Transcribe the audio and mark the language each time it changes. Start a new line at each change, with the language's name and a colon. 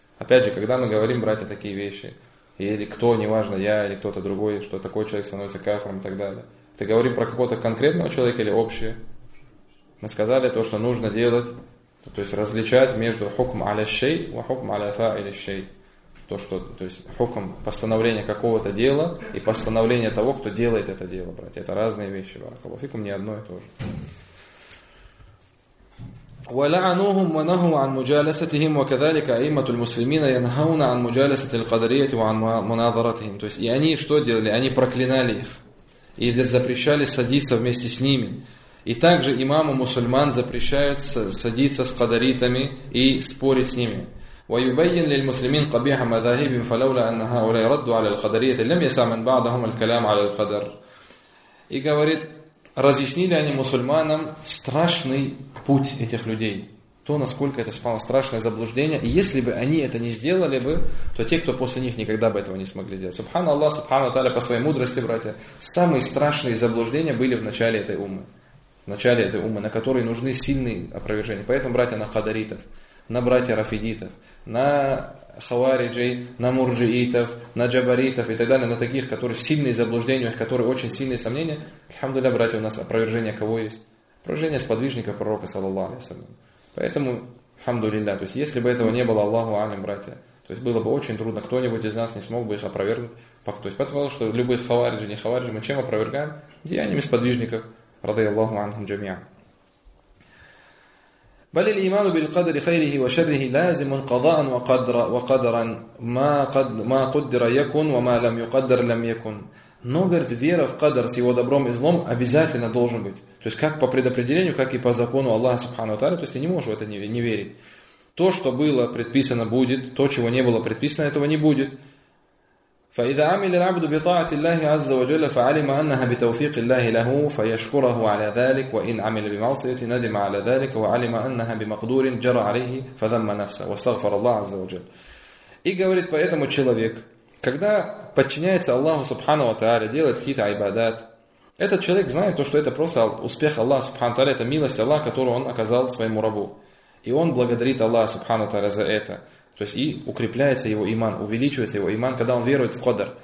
Russian: Опять же, когда мы говорим, братья, такие вещи, или кто, неважно, я или кто-то другой, что такой человек становится кафиром и так далее, ты говорим про какого-то конкретного человека или общее? Мы сказали то, что нужно делать, то есть различать между хукм аля шей и хукм аля фа или шей. То, что, то есть хукм постановление какого-то дела и постановление того, кто делает это дело, братья. Это разные вещи. Фикум не одно и то же.
Arabic: ولعنوهم ونهوا عن مجالستهم وكذلك أئمة المسلمين ينهون عن مجالسة القدرية وعن مناظرتهم.
Russian: То есть и они что делали? Они проклинали их и запрещали садиться вместе с ними. И также имаму мусульман запрещают садиться с кадаритами и спорить с ними.
Arabic: وَيُبَيِّن لِلْمُسْلِمِينَ قَبِيحَ مَذَاهِبِهِمْ فَلَوْلَا أَنَّ هَؤُلَاءِ رَدُّوا عَلَى الْقَدَرِيَّةِ لَمْ يَسْعَ مِنْ بَعْضِهِمْ الْكَلَامُ عَلَى الْقَدَرِ.
Russian: И говорит, разъяснили они мусульманам страшный путь этих людей. То, насколько это спало страшное заблуждение. И если бы они это не сделали бы, то те, кто после них, никогда бы этого не смогли сделать. Субхана Аллах, Субхана Тааля, по своей мудрости, братья, самые страшные заблуждения были в начале этой уммы. В начале этой уммы, на которые нужны сильные опровержения. Поэтому, братья, на кадаритов, на братья рафидитов, на хавариджей, на муржиитов, на джабаритов и так далее, на таких, которые сильные заблуждения, которые очень сильные сомнения, альхамдулиллях, братья, у нас опровержение кого есть? Опровержение сподвижника пророка, саллаллаху алейхи ва саллям. Поэтому, альхамдулиллях, то есть, если бы этого не было, Аллаху алим, братья, то есть, было бы очень трудно, кто-нибудь из нас не смог бы их опровергнуть. То есть, потому что любых хавариджей, не хавариджей, мы чем опровергаем? Деяниями сподвижников. Радиаллаху анхум джамиа.
Arabic: بل الايمان بالقدر خيره وشره لازم قضاء وقدر وقدرا ما قد ما قدر يكن وما لم يقدر لم يكن.
Russian: Но, говорит, вера в кадр с его добром и злом обязательно должен быть. То есть как по предопределению, как и по закону Аллаха субхана ва тааля, то есть ты не можешь в это не верить. То, что было предписано, будет, то, чего не было предписано, этого не будет.
Arabic: فإذا عمل العبد بطاعة الله عز وجل فعلم أنها بتوفيق الله له فيشكره على ذلك، وإن عمل بمعصية ندم على ذلك وعلم أنها بمقدور جرى عليه فذم نفسه واستغفر الله عز وجل.
Russian: И говорит, поэтому человек, когда подчиняется Аллаху Субхану ва Тааля, делает какие-то айбадат, этот человек знает то, что это просто успех Аллаха Субхану ва Тааля, это милость Аллаха, которую он оказал своему рабу. И он благодарит Аллаха Субхану ва Тааля за это. То есть и укрепляется его иман, увеличивается его иман, когда он верует в Кадр.